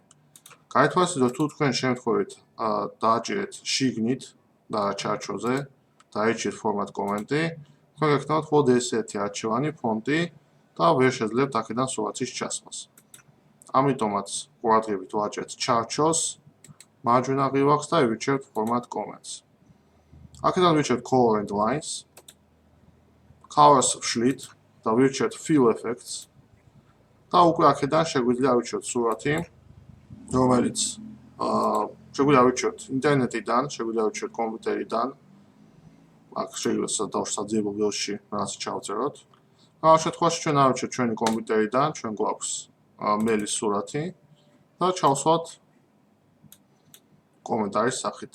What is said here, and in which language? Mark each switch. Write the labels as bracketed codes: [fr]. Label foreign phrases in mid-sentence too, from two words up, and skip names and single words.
[ka] გაითვალისწინოთ, თუ თქვენ შემთხვევით დააჭირეთ შიგნით და ჩარჩოზე, დაიჭირეთ [en] format comment-ი, [ka] თქვენ გექნებათ მხოლოდ ესეთი არჩევანი, ფონტი და ვერ შეძლებთ აქედან სურათის ჩასმას. ამიტომაც ყურადღებით ვაჭერთ ჩარჩოს, მარჯვენა ღიობს და ვირჩევთ [en] format comments. [ka] აქედან ვირჩევთ [en] color and lines, colors [ka] ვშლით და ვირჩევთ [en] fill effects [ka] და უკვე აქედან შეგვიძლია ავირჩიოთ სურათი, რომელიც შეგვიძლია ავირჩიოთ ინტერნეტიდან, შეგვიძლია ავირჩიოთ კომპიუტერიდან. აქ შეიძლება საძიებო ველში რაღაც ჩავწეროთ. ამ შემთხვევაში ჩვენ ავირჩიოთ ჩვენი კომპიუტერიდან, ჩვენ გვაქვს მელის სურათი და ჩავსვათ კომენტარის სახით.